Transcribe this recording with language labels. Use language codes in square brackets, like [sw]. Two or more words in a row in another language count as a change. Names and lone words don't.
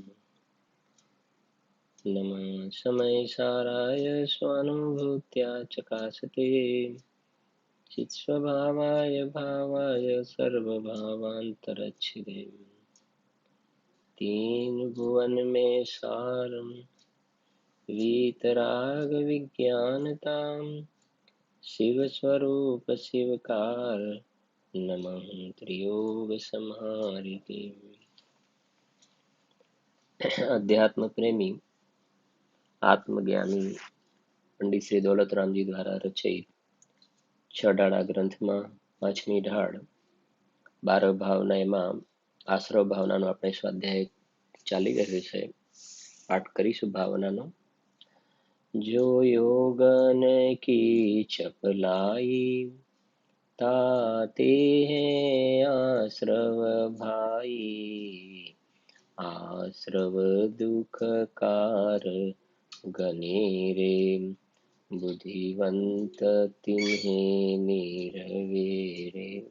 [sa] नमः समय साराय स्वानुभूत्या चकासते चित्स्वभावाय भावाय सर्वभावान्तरच्छिदे [hi] तीन भुवन में सारम वीतराग विज्ञानताम [sa] शिव स्वरूप शिवकार नमः त्रियोग संहारिके। [hi] अध्यात्म प्रेमी आत्मज्ञानी पंडित श्री दौलतराम जी द्वारा रचित [gu] छडाળા ગ્રંથમાં પાંચમી ઢાળ 12 ભાવના આશ્રવ ભાવનાનો આપણે સ્વાધ્યાય ચાલી રહ્યો છે। પાઠ કરીશું ભાવનાનો। [hi] जो योगन की चपलाई ताते है आस्रव भाई, आस्रव दुःख कार गने रे, बुद्धिवंत तिन्हें निरवे रे।